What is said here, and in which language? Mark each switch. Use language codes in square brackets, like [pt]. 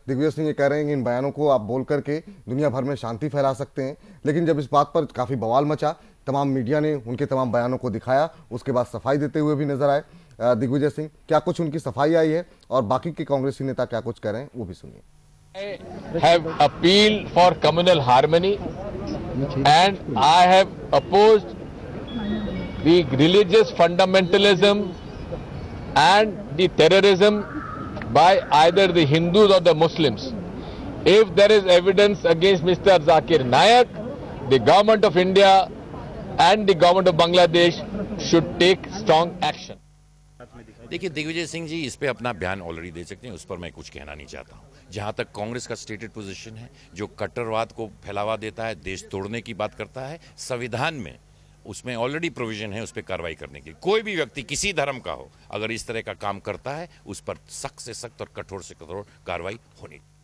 [hi] दिग्विजय सिंह ये कह रहे हैं कि इन बयानों को आप बोल करके दुनिया भर में शांति फैला सकते हैं। लेकिन जब इस बात पर काफ़ी बवाल मचा, तमाम मीडिया ने उनके तमाम बयानों को दिखाया, उसके बाद सफाई देते हुए भी नजर आए दिग्विजय सिंह। क्या कुछ उनकी सफाई आई है और बाकी के कांग्रेसी नेता क्या कुछ कह रहे हैं, वो भी सुनिए। [en] have appealed for communal harmony and I have opposed the religious fundamentalism and the terrorism by either the Hindus or the Muslims. If there is evidence against Mr. Zakir Naik, the government of India and the government of Bangladesh should take strong action. [hi] देखिए दिग्विजय सिंह जी इस पे अपना बयान already दे सकते हैं, उस पर मैं कुछ कहना नहीं चाहता हूँ। जहाँ तक कांग्रेस का स्टेटेड पोजीशन है, जो कट्टरवाद को फैलावा देता है, देश तोड़ने की बात करता है, संविधान में उसमें ऑलरेडी प्रोविजन है उस पर कार्रवाई करने की। कोई भी व्यक्ति किसी धर्म का हो अगर इस तरह का काम करता है, उस पर सख्त से सख्त और कठोर से कठोर कार्रवाई होनी।